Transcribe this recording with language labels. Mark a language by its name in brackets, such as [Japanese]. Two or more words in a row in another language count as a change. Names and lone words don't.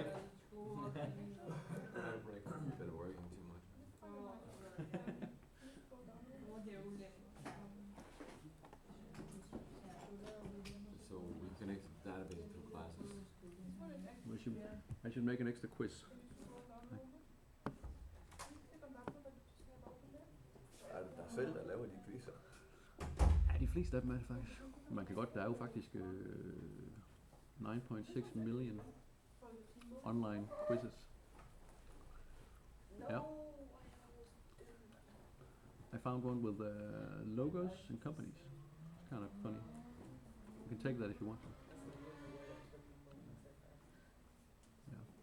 [English] Have a break. Been working too much. So we connect the database to classes. I should make an extra quiz. [Danish] Er det dig selv, der laver de quizzer? Ja, de fleste af dem er det faktisk. Man kan godt, der er jo faktisk 9.6 [English] million online quizzes. Yeah. I found one with logos and companies. It's kind of funny. You can take that if you want to. Yeah.